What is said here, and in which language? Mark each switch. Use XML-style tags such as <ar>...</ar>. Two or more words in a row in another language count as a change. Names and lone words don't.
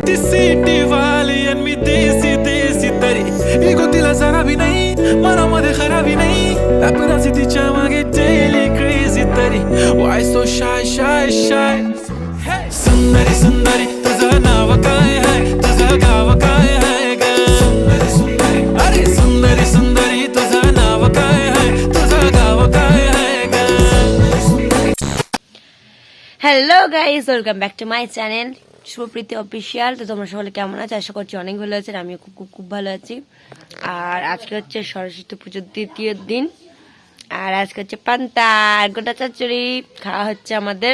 <mr>सिटी वाली आणि मी देसी देसी तरी इगो तिला जरा भी नाही मनामध्ये खराबी नाही पापराची तिच्या मागे</mr> <en>daily crazy</en> <mr>तरी</mr> <en>why so shy</en> <mr>शाय शाय सुंदरी सुंदरी तुझं नाव काय आहे तुझं गाव काय आहे ग सुंदरी सुंदरी अरे सुंदरी सुंदरी तुझं नाव काय आहे तुझं गाव काय आहे ग</mr> <en>Hello guys, welcome back to my channel Shuvopriti Official.</en> <bn>তো তোমরা সকলে কেমন আছো? আশা করছি অনেক ভালো আছেন। আমিও খুব খুব খুব ভালো আছি। আর আজকে হচ্ছে সরস্বতী পুজোর দ্বিতীয় দিন। আর আজকে হচ্ছে পান্তা আর গোটা চচ্চড়ি খাওয়া হচ্ছে আমাদের।</bn>